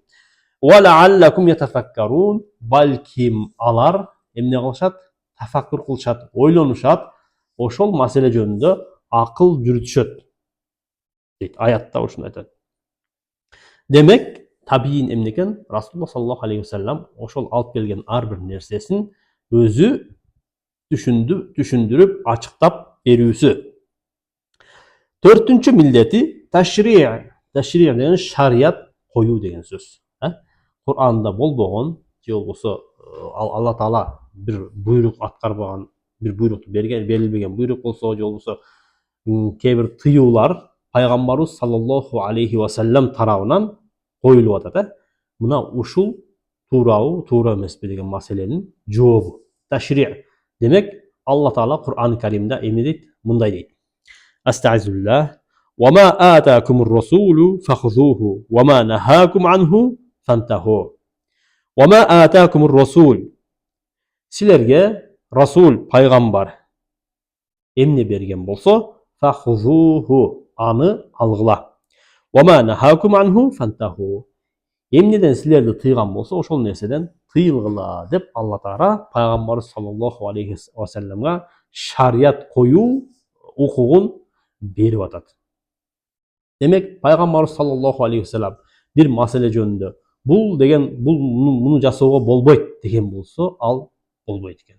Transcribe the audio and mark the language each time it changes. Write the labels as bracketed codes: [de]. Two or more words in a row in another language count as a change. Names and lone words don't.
[ar] وَلَعَلَّكُمْ يَتَفَكَّرُونَ. [ky] Балким алар эмне кылышат? Тафаккур кылышат, ойлонушат. Ошол маселе жөнүндө акыл жүрүтүшөт. Дейт аятта ушуну айтат. Демек, табиин эмне экен? Расулуллах [ar] صلى الله عليه وسلم [ky] ошол алып келген ар бир нерсесин өзү түшүндүрүп, ачыктап берүүсү. Төртүнчү милдети ташри'. Ташри' деген шарият коюу деген сөз. Кур'анда болбогон, же болбосо Алла Таала бир буйрук аткарбаган, бир буйрукту берилбеген буйрук болсо, же болбосо кээ бир тыюулар пайгамбарыбыз [ar] صلى الله عليه وسلم [ky] тарабынан коюлуп атат. Мына ушул туурабы, туура эмеспи деген маселенин жообу. Ташри'. Демек, Алла Таала Кур'ан-ы Каримде эмне дейт? Мындай дейт. Астагфируллах. [ar] وما آتاكم الرسول فخذوه وما نهاكم عنه فانتهوا. وما آتاكم الرسول. [ky] Силерге расул, пайгамбар эмне берген болсо, фахзуху, аны алгыла. [ar] وما نهاكم عنه فانتهوا. [ky] Эмнеден силерди тыйган болсо, ошол нерседен тыйылгыла деп Алла Таала пайгамбар [ar] صلى الله عليه وسلم [ky] шарият коюу укугун берип атат. Демек, пайгамбар [ar] صلى الله عليه وسلم [ky] бир маселе жөнүндө муну жасоого болбойт деген болсо, ал болбойт экен.